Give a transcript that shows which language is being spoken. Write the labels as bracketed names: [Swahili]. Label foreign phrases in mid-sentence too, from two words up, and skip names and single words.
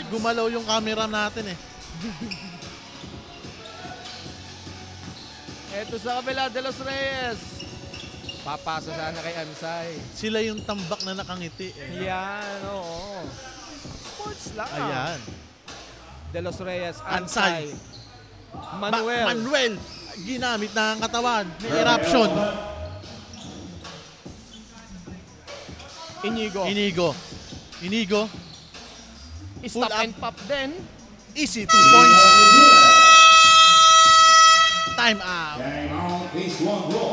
[Filipino] Gumalaw yung camera natin eh. Eto sa kabila, De Los Reyes. Papasa sana kay Ansay. Sila yung tambak na nakangiti eh. Yan, oo. Sports lang. Ayan. De Los Reyes, Ansay. Ansay. Manuel. Manuel. Ginamit na ang katawan. May eruption. Inigo. Inigo. [English] Stop Pull up. and pop din. Easy 2 points. Time out. Time out, base 1 ball.